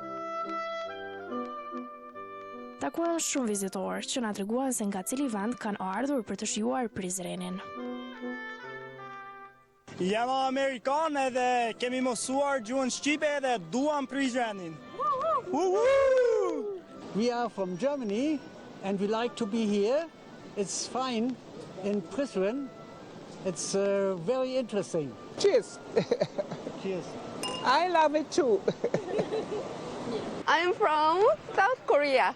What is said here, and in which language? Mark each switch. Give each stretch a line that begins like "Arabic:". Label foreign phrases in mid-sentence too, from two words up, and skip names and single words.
Albanian: Takuam shumë vizitorë që na treguan se nga cili vend kanë ardhur për të shijuar Prizrenin. Jam Amerikan edhe kemi mësuar gjuhën shqipe edhe duam Prizrenin.
English: We are from Germany and we like to be here. It's fine in Prizren. It's very interesting. Cheers. Cheers. I love it too. I'm from South Korea.